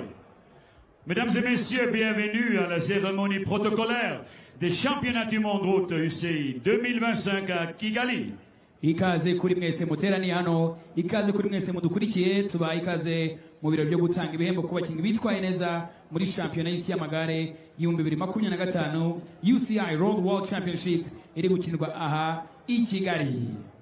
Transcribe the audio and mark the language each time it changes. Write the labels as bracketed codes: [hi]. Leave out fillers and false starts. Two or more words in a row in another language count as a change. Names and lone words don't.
[fr] Mesdames et messieurs, bienvenue à la cérémonie protocolaire des championnats du monde route UCI 2025 à Kigali. [rw] Ikaze kuri mwese muteraniye hano, ikaze kuri mwese mudukurikiye, tuba ikaze mu birori byo gutanga ibihembo ku bakinnyi bitwaye neza muri shampiyona y'isi y'amagare y'ibihumbi 2025 UCI Road World Championships iri gukinirwa aha i Kigali.